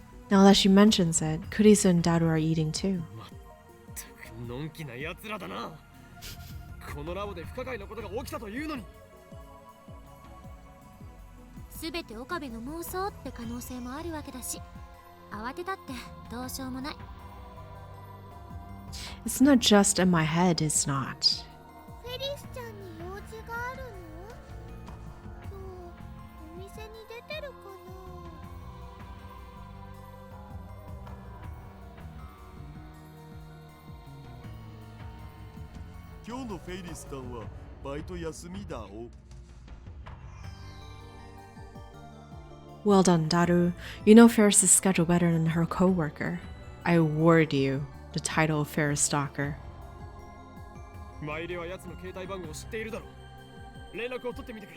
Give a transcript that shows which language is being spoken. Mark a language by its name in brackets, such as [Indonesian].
[English] Now that she mentions it, Kurisu and Daru are eating too. [Japanese] のんきな奴らだな。このラボで不可解なことが起きたというのに。すべて岡部の妄想って可能性もあるわけだし、慌てたってどうしようもない。 [English] It's not just in my head, it's not. [Japanese] フェリスちゃんに用事があるの？今日お店に出てるかな？今日のフェイリスさんはバイト休みだお。 [English] Well done, Daru. You know Ferris's schedule better than her co-worker. I award you the title of Ferris Stalker. [Japanese] マユリは奴の携帯番号を知っているだろう。連絡を取ってみてくれ。